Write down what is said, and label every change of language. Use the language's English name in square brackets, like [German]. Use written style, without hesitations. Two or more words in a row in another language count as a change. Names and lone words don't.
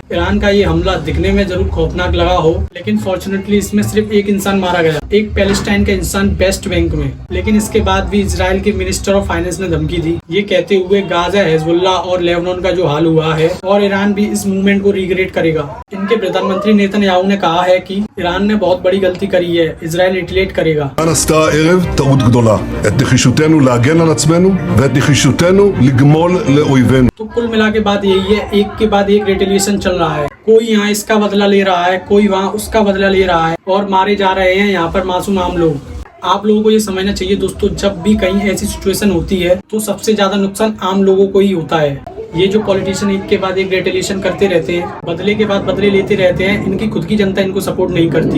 [Hindi] ईरान का ये हमला दिखने में जरूर खौफनाक लगा हो, लेकिन फॉर्चुनेटली इसमें सिर्फ एक इंसान मारा गया, एक पैलेस्टाइन का इंसान वेस्ट बैंक में। लेकिन इसके बाद भी इजराइल के [English] minister of finance [Hindi] ने धमकी दी, ये कहते हुए गाजा, हिजबुल्लाह और लेबनान का जो हाल हुआ है, और ईरान भी इस मूवमेंट को रिग्रेट करेगा। इनके प्रधानमंत्री नेतन्याहू ने कहा है कि ईरान ने बहुत बड़ी गलती करी है, इजराइल रिटेलिएट करेगा। [Hebrew] טעות גדולה, את נחישותנו להגן על עצמנו ואת נחישותנו לגמול לאויבינו। [Hindi] तो कुल मिला के बात यही है, एक के बाद एक रिटेलिएशन चल रहा है। कोई यहाँ इसका बदला ले रहा है, कोई वहाँ उसका बदला ले रहा है, और मारे जा रहे हैं यहाँ पर मासूम आम लोग। आप लोगों को ये समझना चाहिए दोस्तों, जब भी कहीं ऐसी सिचुएशन होती है तो सबसे ज्यादा नुकसान आम लोगों को ही होता है। ये जो पॉलिटिशियन एक के बाद एक रिटेलिएशन करते रहते हैं, बदले के बाद बदले लेते रहते हैं, इनकी खुद की जनता इनको सपोर्ट नहीं करती।